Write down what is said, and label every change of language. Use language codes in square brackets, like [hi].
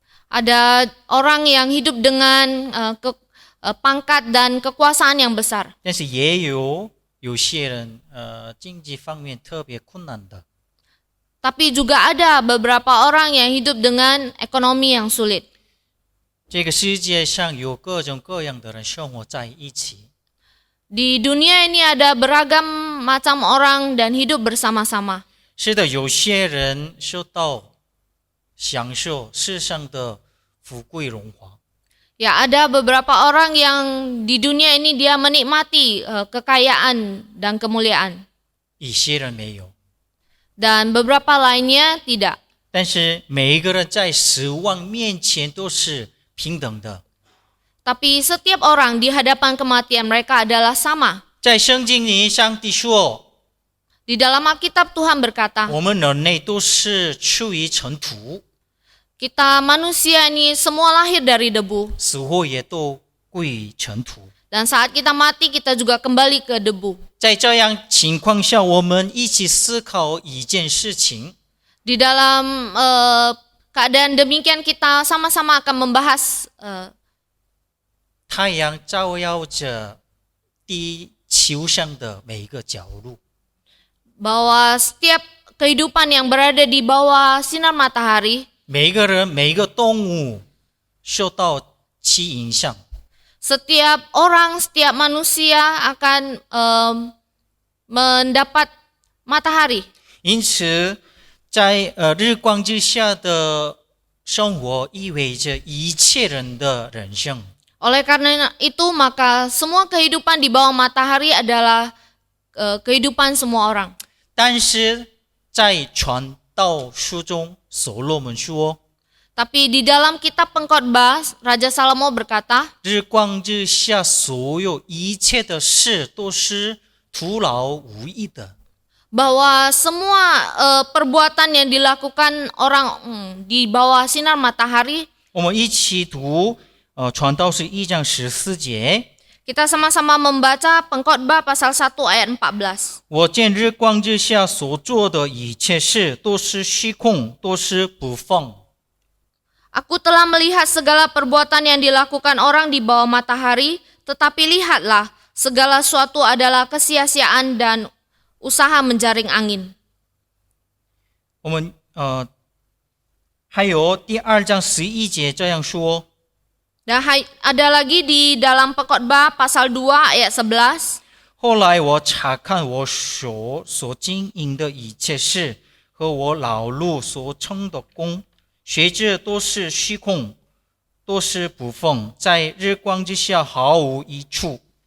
[id] ada orang yang hidup dengan pangkat dan kekuasaan yang besar. [zh] 但是也有些人经济方面特别困难的。 [id] Tapi juga ada beberapa orang yang hidup dengan ekonomi yang sulit. [zh] 这个世界上有各种各样的人生活在一起， [id] Di dunia ini ada beragam macam orang dan hidup bersama-sama. [zh] 是的，有些人享受世上的富贵荣华， [id] Ya, ada beberapa orang yang di dunia ini dia menikmati kekayaan dan kemuliaan. [zh] 一些人没有。 [id] Dan beberapa lainnya tidak. [zh] 但是每一个人在死亡面前都是平等的。 [id] Tapi setiap orang di hadapan kematian mereka adalah sama. [zh] 在圣经里，上帝说， [id] Di dalam Alkitab Tuhan berkata, [zh] 我们人类都是出于尘土， [id] kita manusia ini semua lahir dari debu. [zh] 死后也都归于尘土。 [id] Dan saat kita mati, kita juga kembali ke debu. [zh] 在这样情况下，我们一起思考一件事情： [id] Di dalam keadaan demikian, kita sama-sama akan membahas [zh] 太阳照耀着地球上的每一个角落， [id] bahwa setiap kehidupan yang berada di bawah sinar matahari, [zh] 每一个人、每一个动物受到其影响。 [id] setiap orang, setiap manusia akan mendapat matahari. [zh] 因此，在日光之下的生活意味着一切人的人生。 [id] Oleh karena itu, maka semua kehidupan di bawah matahari adalah kehidupan semua orang. [zh] 但是在传道书中，所罗门说， [id] Tapi di dalam kitab Pengkhotbah, Raja Salomo berkata, [zh] 日光之下所有一切的事都是徒劳无益的。 [id] bahwa semua perbuatan yang dilakukan orang di bawah sinar matahari, [zh] 我们一起读传道书1章14节。 [id] kita sama-sama membaca Pengkhotbah pasal 1 ayat 14. [zh] 我见日光之下所做的一切事都是虚空，都是不放。 [id] Aku telah melihat segala perbuatan yang dilakukan orang di bawah matahari, tetapi lihatlah, segala sesuatu adalah kesia-siaan dan usaha menjaring angin. [zh] 我们还有第2章11节这样说。 [id] Dan ada lagi di dalam Pengkhotbah pasal 2 ayat 11. [zh] 后来我查看我手所经营的一切事和我劳碌所成的功，学这都是虚空，都是不奉，在日光之下毫无益处。